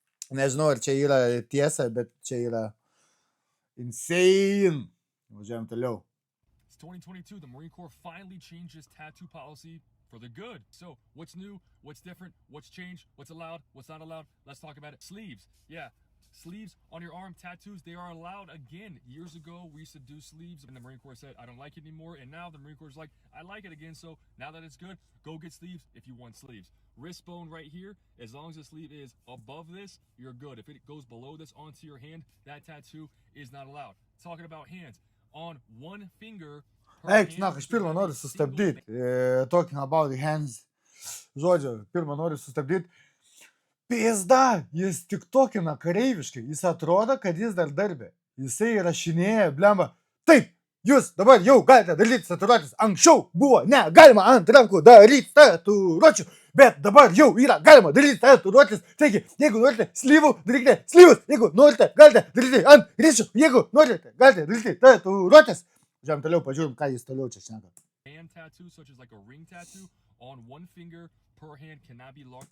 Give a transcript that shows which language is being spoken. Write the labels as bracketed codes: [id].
[lt] Nežinau, ar čia yra tiesa, bet čia yra insane. Važiuojam toliau. [en] It's 2022. The Marine Corps finally changed its tattoo policy for the good. So, what's new? What's different? What's changed? What's allowed? What's not allowed? Let's talk about it. Sleeves. Yeah. Sleeves on your arm, tattoos, they are allowed again. Years ago, we used to do sleeves, and the Marine Corps said, I don't like it anymore. And now the Marine Corps is like, I like it again. So now that it's good, go get sleeves if you want sleeves. Wrist bone right here, as long as the sleeve is above this, you're good. If it goes below this onto your hand, that tattoo is not allowed. Talking about hands, on one finger. [lt] Eik, žinok, aš pirmą noriu sustabdyti. [en] Talking about the hands. [lt] Žodžiu, pirmą noriu sustabdyti. Pizda, jis tik tokina kareiviškai. Jis atrodo, kad jis dar darbė. Jisai rašinėja, blemba. Taip, jūs dabar jau galite daryti tatuiruotes. Anksčiau buvo negalima ant rankų daryti tatuiruočių, bet dabar jau yra galima daryti tatuiruotes. Taigi, jeigu norite slyvų, darykite slyvus. Jeigu norite, galite daryti ant ryšių. Jeigu norite, galite daryti tatuiruotes. Žiūrėjom toliau, pažiūrim, ką jis toliau čia šneka. [en] Hand tattoo, such as like a ring tattoo, on one finger per hand cannot be longer.